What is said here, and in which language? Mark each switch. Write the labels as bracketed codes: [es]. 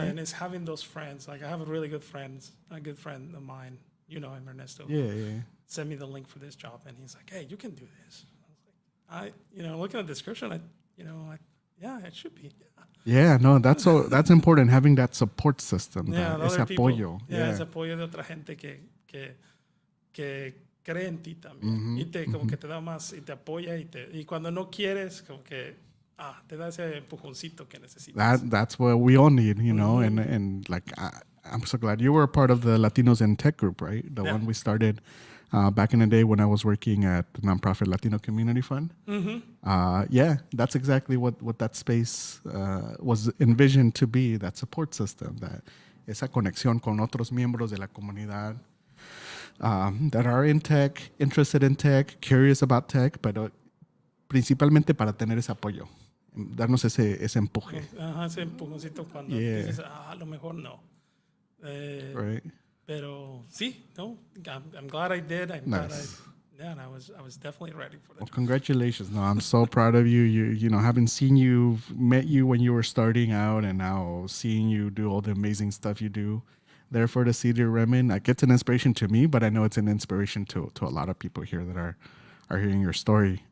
[en] And then it's having those friends. Like I have a really good friend of mine. You know him, Ernesto. Yeah. send me the link for this job, and he's like, hey, you can do this. I was like, looking at the description, yeah, it should be. Yeah, no, that's important, having that support system, Yeah, [es] ese [en] other people. [es] apoyo. Yeah, ese apoyo de otra gente que cree en ti también. Y como que te da más, y te apoya, y cuando no quieres, como que te da ese empujoncito que necesitas. [en] That's what we all need, and like I'm so glad you were a part of the Latinos in Tech group, right? The one we started back in the day when I was working at the nonprofit Latino Community Fund. Yeah, that's exactly what that space was envisioned to be, that support system, that [es] esa conexión con otros miembros de la comunidad [en] that are in tech, interested in tech, curious about tech, [es] pero principalmente para tener ese apoyo, darnos ese empuje. Ese empujoncito cuando dices, a lo mejor no. [en] Right. [es] Pero sí, no, [en] I'm glad I did. I'm glad and I was definitely ready for that. Well, congratulations. No, I'm so proud of you. Having met you when you were starting out, and now seeing you do all the amazing stuff you do there for the City of Redmond. Like, it's an inspiration to me, but I know it's an inspiration to a lot of people here that are hearing your story.